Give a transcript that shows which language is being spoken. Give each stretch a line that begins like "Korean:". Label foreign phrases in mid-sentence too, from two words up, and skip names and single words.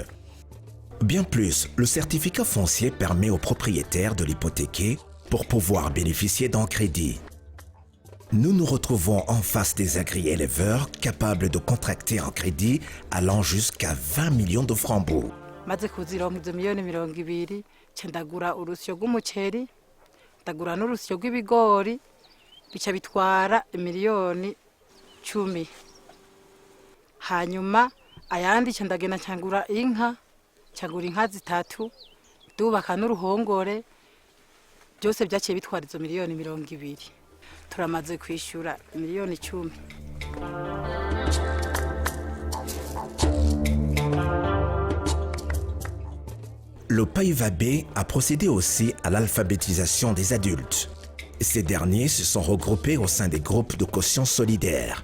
French: Bien plus, le certificat foncier permet aux propriétaires de l'hypothéquer pour pouvoir bénéficier d'un crédit. Nous nous retrouvons en face des agri-éleveurs capables de contracter un crédit allant jusqu'à 20 millions de francs.
Rundi: maze kuzironka izo miliyoni 200 ca ndagura urusyo rw'umuceri ndagura n'urusyo rw'ibigori bica bitwara miliyoni 10 hanyuma ayandi ca ndagenda cangura inka zitatu dubaka n'uruhongore byose byaciye bitwara izo miliyoni 200 turamaze kwishura miliyoni 10.
French: Le PAIVA B a procédé aussi à l'alphabétisation des adultes. Ces derniers se sont regroupés au sein des groupes de caution solidaire.